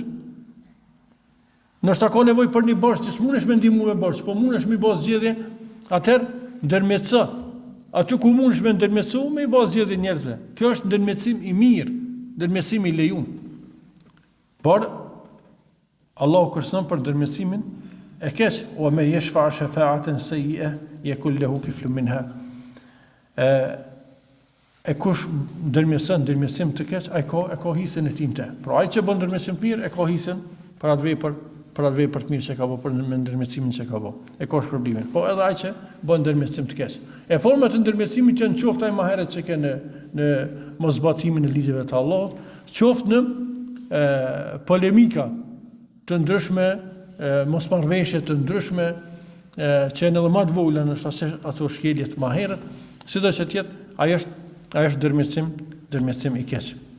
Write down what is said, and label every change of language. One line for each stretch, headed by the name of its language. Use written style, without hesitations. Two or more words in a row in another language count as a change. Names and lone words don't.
Albanian: Nështë ka nevojë për një borxh që s'mundesh me ndihmu me borxh, po mundesh me bë zgjedhje, atëherë ndërmjetëso. Aty ku mundesh me ndërmjetësu, me bë zgjedhje njerëzve. Kjo është ndërmjetësim i mirë, ndërmjetësim i lejuar. Por Allahu kërson për ndërmjetësimin e keq, o me
Arabic: يشفع شفاعة سيئة يكن له كفل منها.
Albanian: E kush ndërmjetësim të keq, ai ka hisën e tinte. Pra ai që bën ndërmjetësim të mirë, e ka hisën për atë vepër të mirë që ka bë, për ndërmjetësimin që ka bë. E ka shpërblimin. Po edhe ai që bën ndërmjetësim të keq. E forma të ndërmjetësimit që në qoftë ai më herët që ke në mosbatimin e ligjeve të Allahut, qoftë në polemika të ndryshme, mosmarrveshje të ndryshme, që janë edhe më të vogla në ato shkelje të më herët, sidoqë që tjetë, ai është ndërmjetësim i keq.